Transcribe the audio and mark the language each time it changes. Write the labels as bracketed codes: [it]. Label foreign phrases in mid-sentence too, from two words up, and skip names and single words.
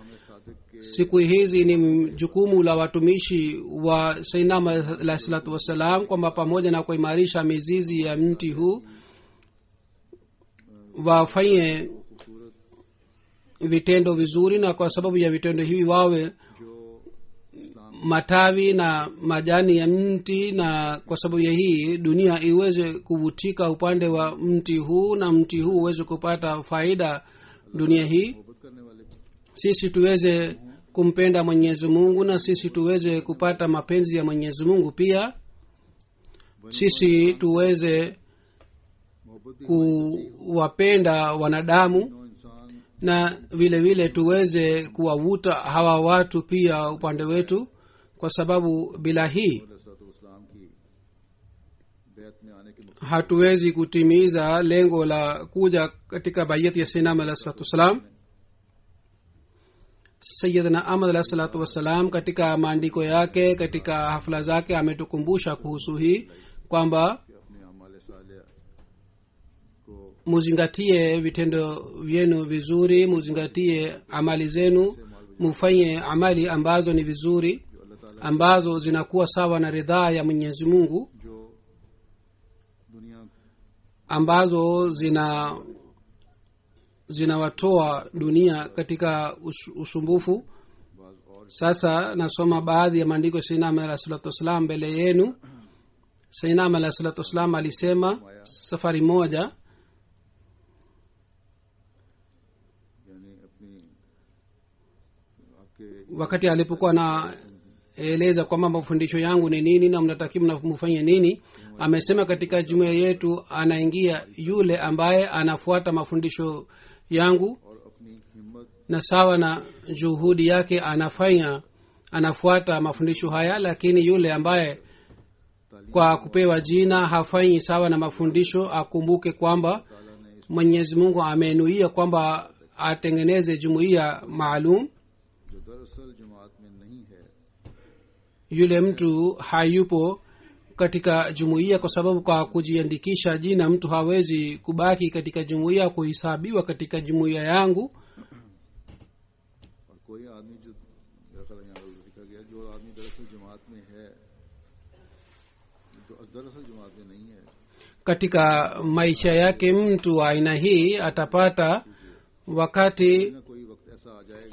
[sw] siku hizi ni jukumu la watumishi wa sainam [ar] عليه الصلاة والسلام [sw] kwamba pamoja na kuimarisha mizizi ya mti huu wafanye vitendo vizuri, na kwa sababu ya vitendo hivi wawe matawi na majani ya mti, na kwa sababu ya hii dunia iweze kuvutika upande wa mti huu, na mti huu uweze kupata faida dunia hii. [ur] محبت کرنے والے [sw] sisi tuweze kumpenda mwenyezi mungu, na sisi tuweze kupata mapenzi ya mwenyezi mungu pia. sisi tuweze [ur] मोहब्बत [sw] kuwapenda wanadamu, [ur] نوع انسان [sw] na vile vile tuweze kuwavuta hawa watu pia upande wetu, kwa sababu bila hii [ur] علیہ السلام کی بیعت میں آنے کے مطابق [sw] hatuwezi kutimiza lengo la kuja katika bayati ya sayyidina [ar] عليه الصلاة والسلام. [sw] sayyidina ahmad [ar] عليه الصلاة والسلام [sw] katika maandiko yake, katika hafla zake ametukumbusha kuhusu hii kwamba [ur] اپنے اعمال صالح کو [sw] muzingatie vitendo vyenu vizuri, muzingatie amali zenu, mufanye amali ambazo ni vizuri, ambazo zinakuwa sawa na ridhaa ya mwenyezi mungu, [ur] جو دنیا [sw] ambazo zinawatoa dunia katika usumbufu. sasa nasoma baadhi ya maandiko ya sayyidina [ar] عليه الصلاة والسلام [sw] mbele yenu. sayyidina [ar] عليه الصلاة والسلام [sw] alisema safari moja, [ur] یعنی اپنی آپ کے [sw] wakati alipokuwa na ameeleza kwamba mafundisho yangu ni nini na mnatakiwa mfanye nini. Amesema katika jumuiya yetu anaingia yule ambaye anafuata mafundisho yangu [ur] اور اپنی ہمت [sw] na sawa na juhudi yake anafuata mafundisho haya, lakini yule ambaye kwa kupewa jina hafanyi sawa na mafundisho akumbuke kwamba mwenyezi mungu amenuia kwamba atengeneze jumuiya maalum. [ur] جو دراصل جماعت میں نہیں ہے, [sw] Yule mtu hayupo katika jumuiya kwa sababu kwa kujiandikisha jina mtu hawezi kubaki katika jumuiya, kuhesabiwa katika jumuiya yangu. [ur] اور کوئی آدمی جو میرا خیال یہاں لکھا گیا، جو آدمی دراصل جماعت میں ہے، جو دراصل جماعت میں نہیں ہے, [sw] Katika maisha yake mtu wa aina hii atapata wakati [ur] نہ کوئی وقت ایسا آ جائے گا